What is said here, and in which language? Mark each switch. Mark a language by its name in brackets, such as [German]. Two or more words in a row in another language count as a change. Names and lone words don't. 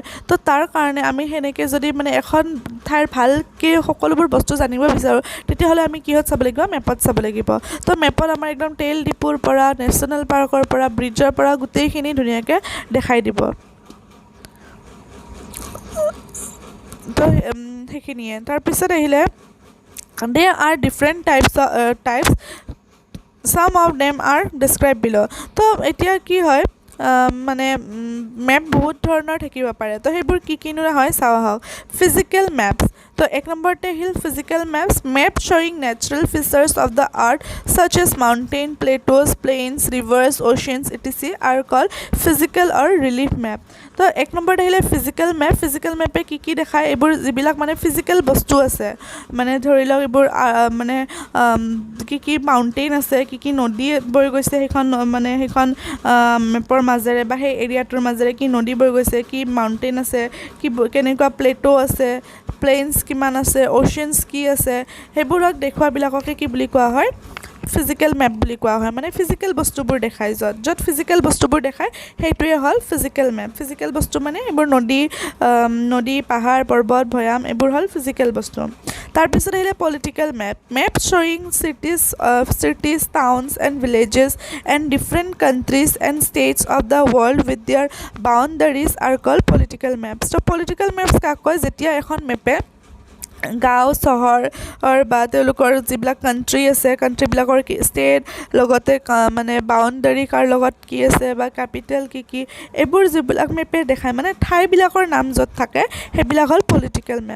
[Assamese] তো তাৰ কাৰণে আমি সেনেকৈ যদি মানে এখন ঠাইৰ ভালকৈ সকলোবোৰ বস্তু জানিব বিচাৰোঁ, তেতিয়াহ'লে আমি কিহত চাব লাগিব? মেপত চাব লাগিব। তো মেপত আমাৰ একদম তেল ডিপুৰ পৰা, [English] national park [Assamese] পৰা, ব্ৰিজৰ পৰা গোটেইখিনি ধুনীয়াকৈ দেখাই দিব। তো সেইখিনিয়ে। তাৰপিছত আহিলে [English] there are different types some of them are described below. [Assamese] তো এতিয়া কি হয় মানে মেপ বহুত ধৰণৰ থাকিব পাৰে। তো সেইবোৰ কি কিনো হয় চাওঁ আহক। [English] physical maps. [Assamese] তো এক নম্বৰতে আহিল [English] physical maps. map showing natural features of the earth such as mountain, plateaus, plains, rivers, oceans, etc. are called physical or relief map. [Assamese] তো এক নম্বৰতে আহিলে [English] physical map. physical map [Assamese] কি কি দেখায়? এইবোৰ যিবিলাক মানে ফিজিকেল বস্তু আছে, মানে ধৰি লওক এইবোৰ মানে কি কি মাউণ্টেইন আছে, কি কি নদী বৈ গৈছে সেইখন মানে সেইখন মেপৰ মাজেৰে বা সেই এৰিয়াটোৰ মাজেৰে কি নদী বৈ গৈছে, কি মাউণ্টেইন আছে, কি কেনেকুৱা প্লেটো আছে, প্লেইনছ কিমান আছে, অ'চিয়ানছ কি আছে, সেইবোৰক দেখুৱাবিলাককে কি বুলি কোৱা হয়? [English] physical map [Assamese] বুলি কোৱা হয়। মানে ফিজিকেল বস্তুবোৰ দেখায়, য'ত ফিজিকেল বস্তুবোৰ দেখায় সেইটোৱে হ'ল [English] physical map. [Assamese] ফিজিকেল বস্তু মানে এইবোৰ নদী, পাহাৰ, পৰ্বত, ভৈয়াম, এইবোৰ হ'ল ফিজিকেল বস্তু। তাৰপিছত আহিলে [English] political map. map showing cities, towns and villages and different countries and states of the world with their boundaries are called political maps. So political maps [Assamese] কাক কয়? যেতিয়া এখন মেপে গাঁও, চহৰ বা তেওঁলোকৰ যিবিলাক কাণ্ট্ৰি আছে, কাণ্ট্ৰিবিলাকৰ কি ষ্টেট, লগতে মানে বাউণ্ডাৰী কাৰ লগত কি আছে বা কেপিটেল কি কি, এইবোৰ যিবিলাক মেপে দেখায়, মানে ঠাইবিলাকৰ নাম য'ত থাকে সেইবিলাক হ'ল [English] political map.